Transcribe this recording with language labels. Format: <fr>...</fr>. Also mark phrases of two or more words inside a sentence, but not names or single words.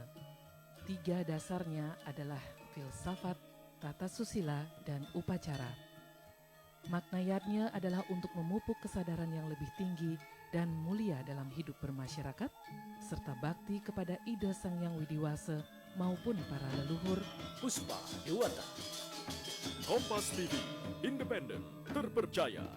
<id>3 dasarnya adalah filsafat, tata susila, dan upacara. Makna yadnya adalah untuk memupuk kesadaran yang lebih tinggi dan mulia dalam hidup bermasyarakat, serta bakti kepada ide Sang Yang Widiwasa maupun para leluhur. Puspa Dewata. Kompas TV, independen, terpercaya.</id>